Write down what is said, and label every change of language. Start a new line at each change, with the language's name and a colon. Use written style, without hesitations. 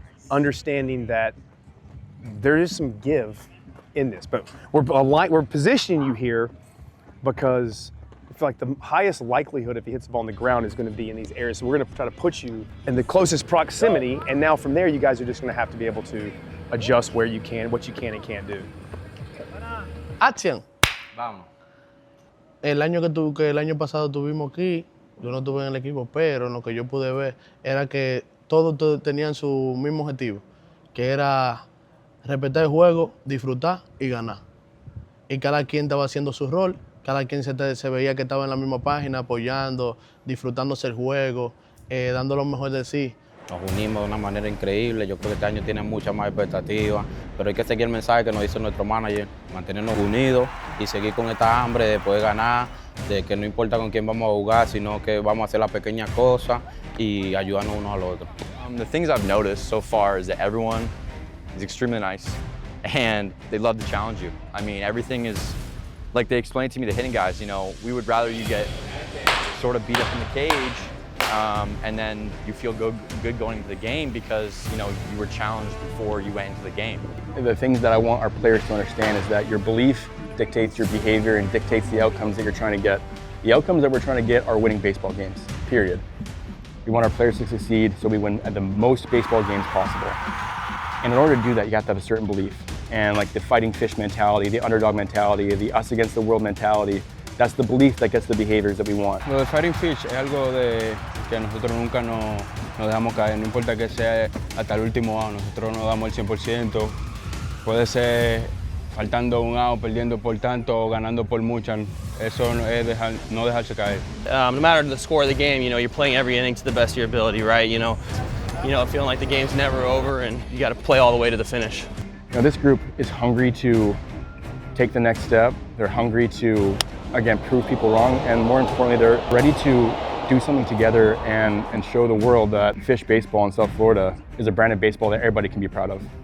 English: Understanding that there is some give in this, but we're positioning you here because I feel like the highest likelihood if he hits the ball on the ground is going to be in these areas. So we're going to try to put you in the closest proximity, and now from there you guys are just going to have to be able to adjust where you can, what you can and can't do.
Spanish: Acción. Vamos. El año que el año pasado tuvimos aquí, yo no estuve en el equipo, pero lo que yo pude ver era que todos tenían su mismo objetivo, que era respetar el juego, disfrutar y ganar. Y cada quien estaba haciendo su rol, cada quien se veía que estaba en la misma página, apoyando, disfrutándose el juego, dando lo mejor de sí. Nos unimos de una manera increíble, yo creo que este año tiene mucha más expectativa, pero hay que seguir el mensaje que nos dice nuestro manager, mantenernos unidos y seguir con esta hambre de poder ganar, de que no importa con quién vamos a jugar, sino que vamos a hacer las pequeñas cosas y ayudarnos unos al otro.
English: The things I've noticed so far is that everyone is extremely nice and they love to challenge you. I mean, everything is, like they explained to me, the hitting guys, we would rather you get sort of beat up in the cage and then you feel good going into the game because, you were challenged before you went into the game. The things that I want our players to understand is that your belief dictates your behavior and dictates the outcomes that you're trying to get. The outcomes that we're trying to get are winning baseball games, period. We want our players to succeed so we win at the most baseball games possible. And in order to do that, you have to have a certain belief. And like the fighting fish mentality, the underdog mentality, the us against the world mentality, that's the belief that gets the behaviors that we want.
Spanish: Lo de Fightin Fish es algo de que nosotros nunca nos dejamos caer, no importa que sea hasta el último out, nosotros nos damos el 100%. Puede ser faltando un out, perdiendo por tanto o ganando por muchas. Eso es no dejarse caer.
English: No matter the score of the game, you're playing every inning to the best of your ability, right? Feeling like the game's never over and you got to play all the way to the finish. This group is hungry to take the next step. They're hungry to, again, prove people wrong, and more importantly, they're ready to do something together and show the world that Fish baseball in South Florida is a brand of baseball that everybody can be proud of.